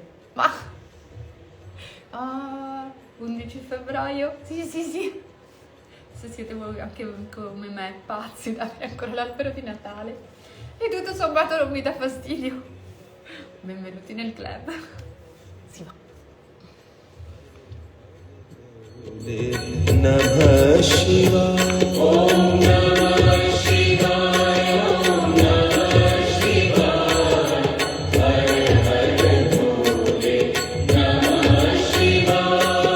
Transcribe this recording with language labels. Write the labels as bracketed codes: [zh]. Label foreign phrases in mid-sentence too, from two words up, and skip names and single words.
[it] Ma 11 febbraio. Sì. Se siete voi anche come me pazzi da avere ancora l'albero di Natale e tutto sommato non mi dà fastidio. Benvenuti nel club. Si va. [sa] नमः शिवाय. ओम नमः शिवाय। ओम नमः शिवाय. हर हर भोले। नमः शिवाय.